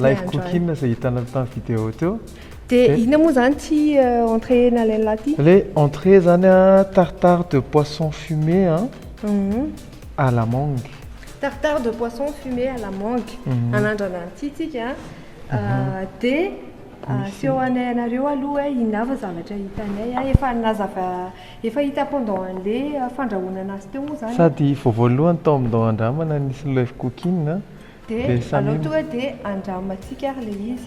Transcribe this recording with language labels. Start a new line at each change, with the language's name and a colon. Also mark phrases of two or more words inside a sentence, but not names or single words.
English: live cooking
Malagasy: izay hitanao tamin'ny vidéo teo. Dia inona moa zany ty entrée nalaina laty?
French: Le entrée zany tartare de poisson fumé à la mangue. Tartare de poisson fumé à la mangue.
Malagasy: Anandrana an'ity tsika dia sy eo anay anareo aloha hoe inona avy zavatra hitanay efa nazava efa hita pendant an'ilay fandrahoana anazy teo moa zany. Sady vao voalohany tao amin'ny Dao Andramana nisy
English: live cooking
Malagasy: Dia alao tonga dia andramatsika ary ilay izy.